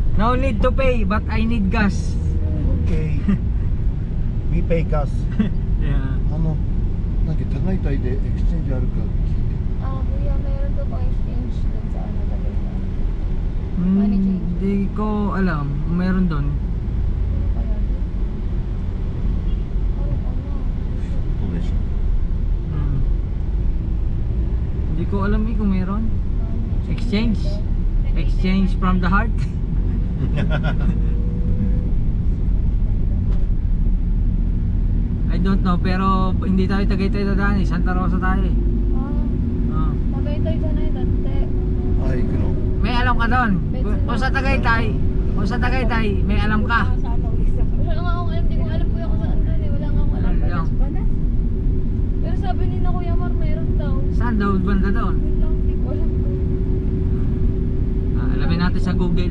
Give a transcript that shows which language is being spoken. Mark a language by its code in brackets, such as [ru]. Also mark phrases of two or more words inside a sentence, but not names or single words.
[en] No need to pay, but I need gas. Okay. We pay gas. Yeah. [ja] なんか高いタイでエクスチェンジあるか聞いて。 [tl] Ah, kuya, meron daw pang exchange dun sa ano Tagaytay. [en] Money change. [tl] Hindi ko alam. Meron doon. Kaya doon. Parang ano. [ja] どうでしょ [tl] Hindi ko alam kung meron. [en] Exchange? Exchange from the heart? I don't know, [tl] pero hindi tayo Tagaytay dadaan eh. Santa Rosa tayo eh. Ah. Tagaytay dyan ay dati. [ja] う。あ、行くの。 [tl] May alam ka doon. Kung sa Tagaytay, may alam ka. Wala nga akong alam, di ko alam kuya kung saan doon eh. Wala nga akong alam. Ano lang? Pero sabi ni na Kuya Mar, meron daw. Saan daw banda doon? Yun lang, di ko alam. Alamin natin sa Google.